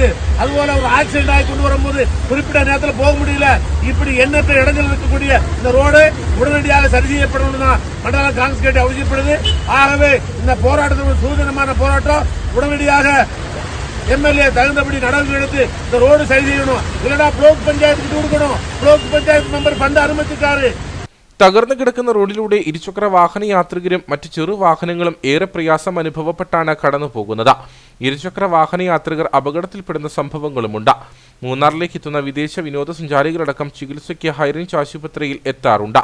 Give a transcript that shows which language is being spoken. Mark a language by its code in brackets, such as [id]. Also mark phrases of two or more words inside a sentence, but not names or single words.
[ta] அதுபோல ஒரு ஆக்சிடென்ட் ஆகி கொண்டு வரும்போது குறிப்பிட்ட நேரத்தில் போக முடியல. இப்படி எண்ணற்ற இடங்கள் இருக்கக்கூடிய இந்த ரோடு உடனடியாக சரி செய்யப்படணும் தான் மண்டல காங்கிரஸ் கட்சி அவசியப்படுது. ஆகவே இந்த போராட்டத்தில் சூதனமான போராட்டம் உடனடியாக MLA தகுந்தபடி நடவடிக்கை எடுத்து இந்த ரோடு சரி செய்யணும். [ml] இல்லைன்னா ബ്ലോക്ക് പഞ്ചായത്ത് കൊടുക്കണം. ബ്ലോക്ക് പഞ്ചായത്ത് മെമ്പർ ഫണ്ട് അനുവദിച്ചിട്ടാണ്. തകർന്നു കിടക്കുന്ന റോഡിലൂടെ ഇരുചക്ര വാഹന യാത്രികരും മറ്റ് ചെറുവാഹനങ്ങളും ഏറെ പ്രയാസം അനുഭവപ്പെട്ടാണ് കടന്നു പോകുന്നത്. ഇരുചക്ര വാഹന യാത്രികർ അപകടത്തിൽപ്പെടുന്ന സംഭവങ്ങളുമുണ്ട്. മൂന്നാറിലേക്ക് എത്തുന്ന വിദേശ വിനോദസഞ്ചാരികളടക്കം ചികിത്സയ്ക്ക് ഹൈറേഞ്ച് ആശുപത്രിയിൽ എത്താറുണ്ട്.